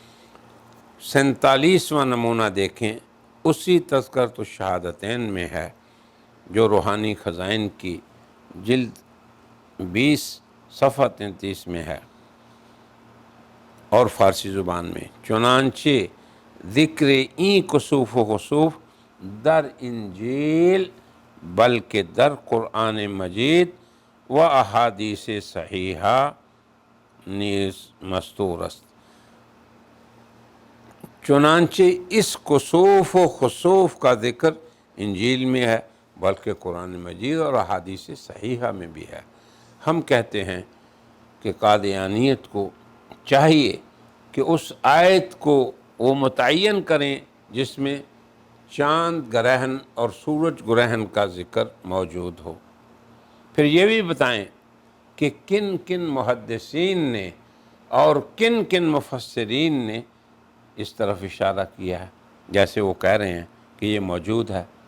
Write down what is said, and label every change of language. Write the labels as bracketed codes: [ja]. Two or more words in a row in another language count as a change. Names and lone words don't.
[ur] 47واں نمونہ دیکھیں، اسی تذکرۃ الشہادتین میں ہے جو روحانی خزائن کی جلد 20 صفحہ 33 میں ہے اور فارسی زبان میں: [fa] چنانچہ ذکر این کسوف و خسوف در انجیل بلکہ در قرآن مجید و احادیث صحیحہ نیز مستور است۔ [ur] چنانچہ اس کسوف و خسوف کا ذکر انجیل میں ہے بلکہ قرآن مجید اور احادیث صحیحہ میں بھی ہے۔ ہم کہتے ہیں کہ قادیانیت کو چاہیے کہ اس آیت کو وہ متعین کریں جس میں چاند گرہن اور سورج گرہن کا ذکر موجود ہو، پھر یہ بھی بتائیں کہ کن کن محدثین نے اور کن کن مفسرین نے اس طرف اشارہ کیا ہے، جیسے وہ کہہ رہے ہیں کہ یہ موجود ہے۔